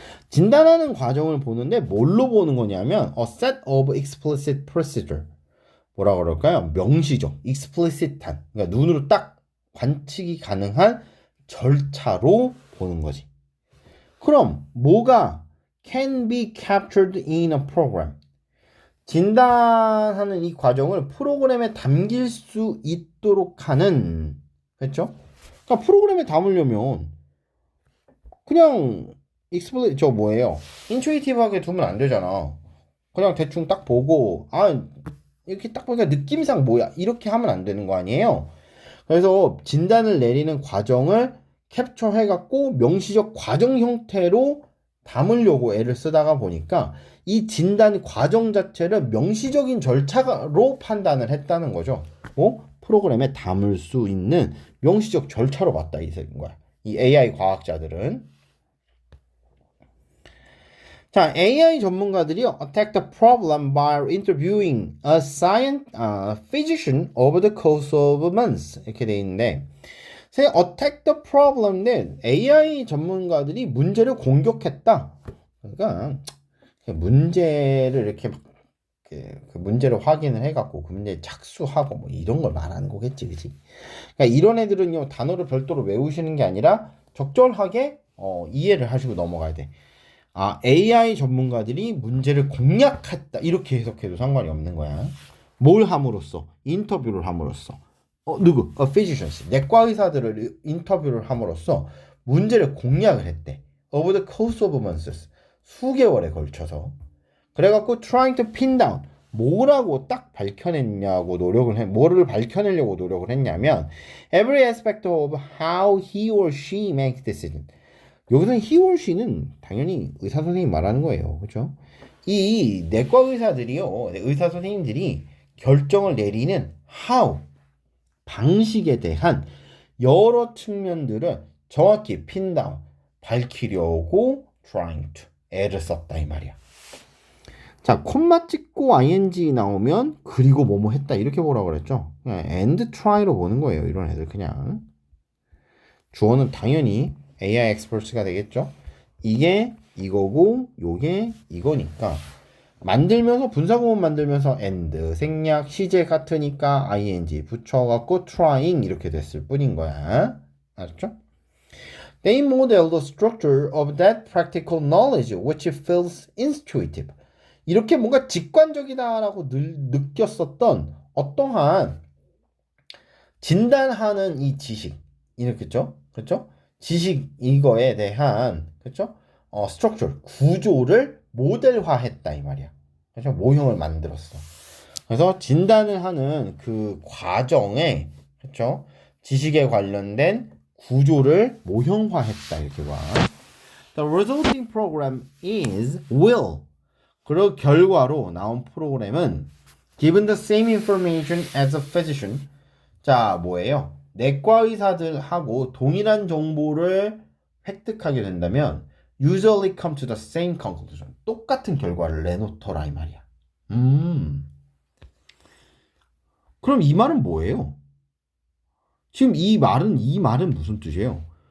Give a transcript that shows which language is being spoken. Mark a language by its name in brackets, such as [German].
[Korean] 진단하는 과정을 보는데 뭘로 보는 거냐면 [English] a set of explicit procedure. [Korean] 뭐라 그럴까요? 명시적, explicit한, 그러니까 눈으로 딱 관측이 가능한 절차로 보는 거지. 그럼 뭐가 [English] can be captured in a program? [Korean] 진단하는 이 과정을 프로그램에 담길 수 있도록 하는, 그렇죠? 그러니까 프로그램에 담으려면 그냥 저 뭐예요? 인투이티브하게 두면 안 되잖아. 그냥 대충 딱 보고 이렇게 딱 보니까 느낌상 뭐야 이렇게 하면 안 되는 거 아니에요? 그래서 진단을 내리는 과정을 캡처해갖고 명시적 과정 형태로 담으려고 애를 쓰다가 보니까 이 진단 과정 자체를 명시적인 절차로 판단을 했다는 거죠. 프로그램에 담을 수 있는 명시적 절차로 봤다 이 거야. 이 AI 과학자들은. 자, AI 전문가들이요, [English] attack the problem by interviewing a physician over the course of months [Korean] 이렇게 돼 있는데, [English] attack the problem인데 [Korean] AI 전문가들이 문제를 공격했다. 그러니까 문제를 이렇게 그 문제를 확인을 해갖고 그 문제 착수하고 뭐 이런 걸 말하는 거겠지, 그치? 그러니까 이런 애들은요 단어를 별도로 외우시는 게 아니라 적절하게 이해를 하시고 넘어가야 돼. AI 전문가들이 문제를 공략했다 이렇게 해석해도 상관이 없는 거야. 뭘 함으로써? 인터뷰를 함으로써. 누구? physicians. 내과 의사들을 인터뷰를 함으로써 문제를 공략을 했대. [English] Over the course of months. [Korean] 수개월에 걸쳐서. 그래갖고 [English] trying to pin down. [Korean] 뭐라고 딱 밝혀냈냐고 뭐를 밝혀내려고 노력을 했냐면 [English] every aspect of how he or she makes decision. [Korean] 여기서는 he or she는 당연히 의사 선생님 말하는 거예요. 그렇죠? 이 내과 의사들이요. 의사 선생님들이 결정을 내리는 how 방식에 대한 여러 측면들을 정확히 핀다운 밝히려고 trying to 애를 썼다 이 말이야. 자, 콤마 찍고 ing 나오면 그리고 뭐뭐 했다 이렇게 보라고 그랬죠. 그냥 and try로 보는 거예요. 이런 애들 그냥. 주어는 당연히 AI experts가 되겠죠. 이게 이거고 요게 이거니까 만들면서 분사구문 만들면서 and 생략 시제 같으니까 ing 붙여갖고 trying 이렇게 됐을 뿐인 거야. 알았죠? [English] They model the structure of that practical knowledge which feels intuitive. [Korean] 이렇게 뭔가 직관적이다라고 느꼈었던 어떠한 진단하는 이 지식 이렇겠죠? 그렇죠? 지식 이거에 대한 그렇죠? 스트럭처 구조를 모델화했다 이 말이야. 그렇죠? 모형을 만들었어. 그래서 진단을 하는 그 과정에 그렇죠? 지식에 관련된 구조를 모형화했다 이렇게 봐. [English] The resulting program will. [Korean] 그리고 결과로 나온 프로그램은 [English] given the same information as a physician. [Korean] 자, 뭐예요? 내과 의사들하고 동일한 정보를 획득하게 된다면 [English] usually come to the same conclusion. [Korean] 똑같은 결과를 내놓더라 이 말이야. 그럼 이 말은 뭐예요? 지금 이 말은 무슨 뜻이에요?